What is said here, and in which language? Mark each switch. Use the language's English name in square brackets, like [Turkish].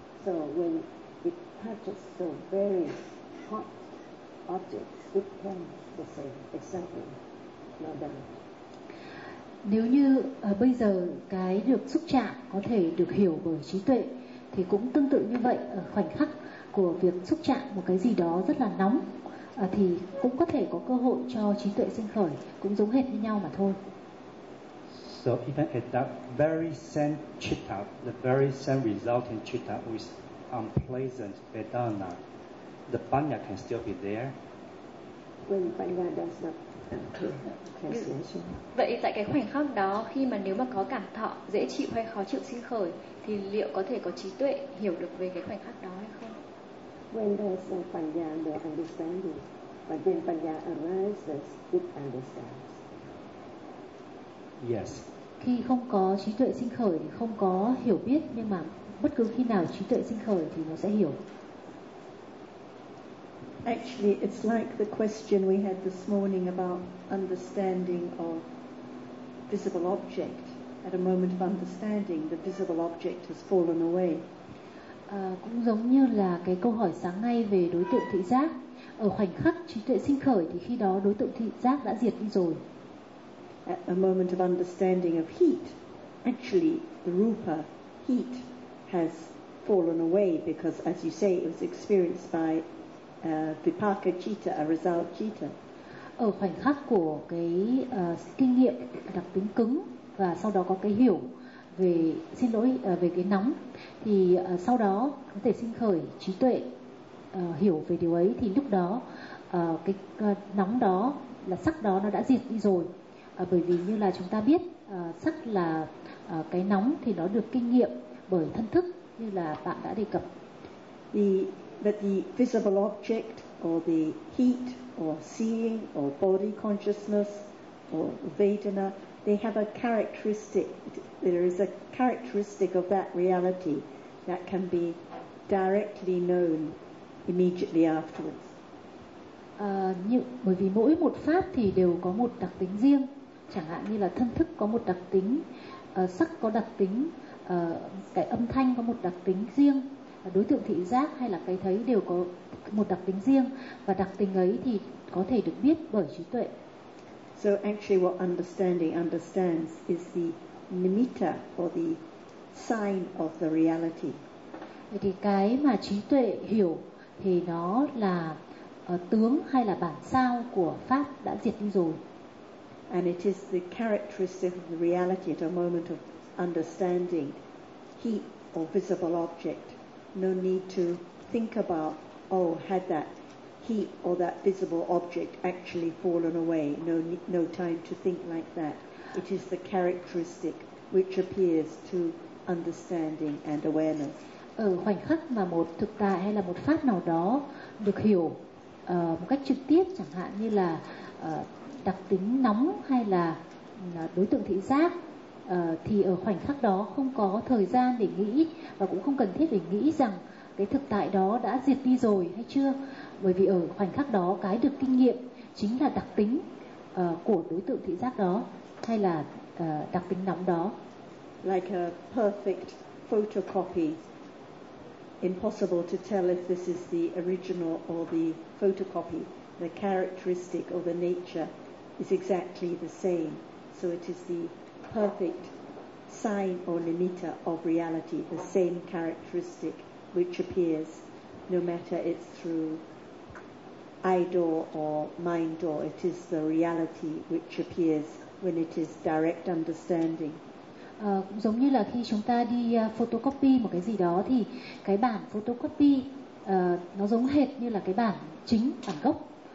[English] So when it touches so very hot object, it can the same, exactly, no doubt. [Vietnamese] Nếu như bây giờ cái được xúc chạm có thể được hiểu bởi trí tuệ, thì cũng tương tự như vậy, ở khoảnh khắc của việc xúc chạm một cái gì đó rất là nóng, thì cũng có thể có cơ hội cho trí tuệ sinh khởi, cũng giống hệt như nhau mà thôi. [English] So even at that very same citta, the very same resulting citta with unpleasant vedana, the panya can still be there. When panya does not translation. [Vietnamese] Vậy tại cái khoảnh khắc đó, khi mà nếu mà có cảm thọ dễ chịu hay khó chịu sinh khởi, thì liệu có thể có trí tuệ hiểu được về cái khoảnh khắc đó hay không? [English] When there's no panya, no understanding. But when panya arises, it understands. Yes. [Vietnamese] Khi không có trí tuệ sinh khởi thì không có hiểu biết, nhưng mà bất cứ khi nào trí tuệ sinh khởi thì nó sẽ hiểu. [English] Actually, it's like the question we had this morning about understanding of visible object. At a moment of understanding, the visible object has fallen away. [Vietnamese] Cũng giống như là cái câu hỏi sáng nay về đối tượng thị giác. Ở khoảnh khắc trí tuệ sinh khởi thì khi đó đối tượng thị giác đã diệt đi rồi. [English] At a moment of understanding of heat, actually the rupa, heat, has fallen away because, as you say, it was experienced by vipaka citta, a result citta. [Vietnamese] Ở khoảnh khắc của cái kinh nghiệm đặc tính cứng và sau đó có cái hiểu về xin lỗi về cái nóng, thì sau đó có thể sinh khởi trí tuệ hiểu về điều ấy, thì lúc đó cái nóng đó là sắc đó nó đã diệt đi rồi. Bởi vì như là chúng ta biết sắc là cái nóng thì nó được kinh nghiệm bởi thân thức như là bạn đã đề cập. [English] That the visible object or the heat or seeing or body consciousness or vedana, they have a characteristic, there is a characteristic of that reality that can be directly known immediately afterwards. [Vietnamese] Bởi vì mỗi một pháp thì đều có một đặc tính riêng, chẳng hạn như là thân thức có một đặc tính, sắc có đặc tính, cái âm thanh có một đặc tính riêng, đối tượng thị giác hay là cái thấy đều có một đặc tính riêng, và đặc tính ấy thì có thể được biết bởi trí tuệ. [English] So actually what understanding understands is the nimitta or the sign of the reality. [Vietnamese] Vậy thì cái mà trí tuệ hiểu thì nó là tướng hay là bản sao của pháp đã diệt đi rồi. [English] And it is the characteristic of the reality at a moment of understanding heat or visible object. No need to think about, oh, had that heat or that visible object actually fallen away. No time to think like that. It is the characteristic which appears to understanding and awareness. [Vietnamese] Ở khoảnh khắc mà một thực tại hay là một pháp nào đó được hiểu một cách trực tiếp, chẳng hạn như là đặc tính nóng hay là đối tượng thị giác, thì ở khoảnh khắc đó không có thời gian để nghĩ và cũng không cần thiết để nghĩ rằng cái thực tại đó đã diệt đi rồi hay chưa. Bởi vì ở khoảnh khắc đó, cái được kinh nghiệm chính là đặc tính của đối tượng thị giác đó, hay là đặc tính nóng đó. [English] Like a perfect photocopy, impossible to tell if this is the original or the photocopy. The characteristic or the nature is exactly the same. So it is the perfect sign or limiter of reality, the same characteristic which appears, no matter it's through eye door or mind door, it is the reality which appears when it is direct understanding. [Vietnamese] Giống như là khi chúng ta đi photocopy một cái gì đó thì cái bản photocopy nó giống hệt như là cái bản chính, bản gốc.